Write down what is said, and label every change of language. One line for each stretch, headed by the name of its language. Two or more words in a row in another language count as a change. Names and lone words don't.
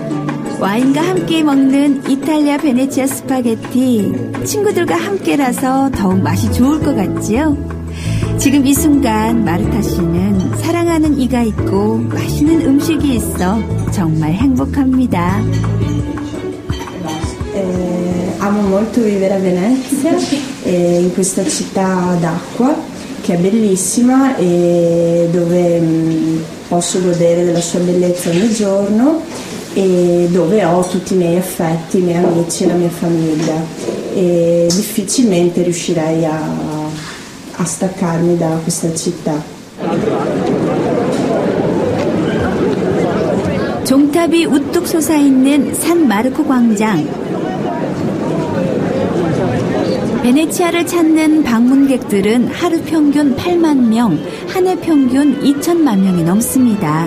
Korean: 와인과 함께 먹는 이탈리아 베네치아 스파게티. 친구들과 함께라서 더욱 맛이 좋을 것 같지요? 지금 이 순간 마르타 씨는 사랑하는 이가 있고 맛있는 음식이 있어 정말 행복합니다.
Italian: Amo molto vivere a Venezia, in questa città d'acqua che è bellissima e dove posso godere della sua bellezza ogni giorno e dove ho tutti i miei affetti, i miei amici e la mia famiglia e difficilmente riuscirei a staccarmi da questa città.
Korean: 종탑이 우뚝 솟아있는 산 마르코 광장. 베네치아를 찾는 방문객들은 하루 평균 8만 명, 한 해 평균 2천만 명이 넘습니다.